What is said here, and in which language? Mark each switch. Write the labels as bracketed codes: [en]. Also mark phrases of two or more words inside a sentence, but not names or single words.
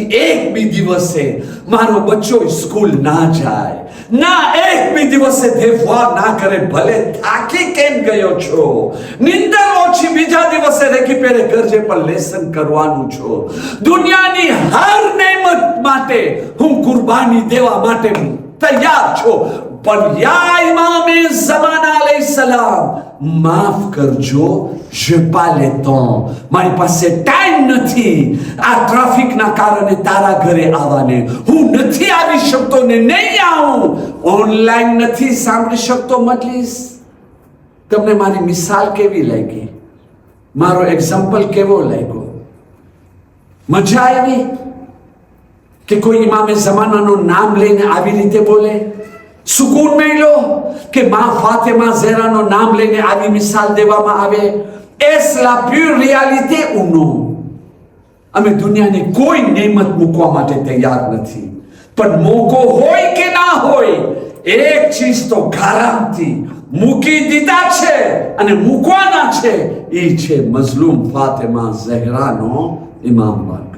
[gu] એક બી દિવસે મારો બચ્ચો સ્કૂલ ના જાય, ના એક બી દિવસે દેવવા ના કરે, ભલે થાકી કેમ ગયો છો, નિંદર ઓછી, બીજા દિવસે રેખી પેરે કરજે પણ લેસન કરવાનું છો. દુનિયાની હર નેમત માટે હું કુરબાની દેવા માટે તૈયાર છું. પણ યા ઇમામે ઝમાના અલૈહિસ્સલામ, માફ કરજો, [fr] je pas le temps, [gu] મારી પાસે ટાઈમ નથી આ ટ્રાફિકના કારણે તારા ઘરે આવવાને. હું નથી આવી શકતો ને નહીં આવું. ઓનલાઈન નથી સાંભળી શકતો મજલિસ. તમને મારી મિસાલ કેવી લાગી? મારો એક્ઝામ્પલ કેવો લાગ્યો? મજા આવી કે કોઈ ઇમામે ઝમાનાનું નામ લઈને આવી રીતે બોલે? સુકૂન મળ્યો કે માં ફાતિમા ઝહરાનું નામ લઈને આવી મિસાલ દેવામાં આવે? [fr] Es la pure réalité ou non? [gu] અમે દુનિયાની કોઈ નેમત મૂકવા માટે તૈયાર નથી, પણ મોકો હોય કે ના હોય, એક ચીજ તો ગારંટી મૂકી દીધા છે અને મૂકવાના છે, એ છે મઝલૂમ ફાતિમા ઝહરાનો ઇમામ બનવો.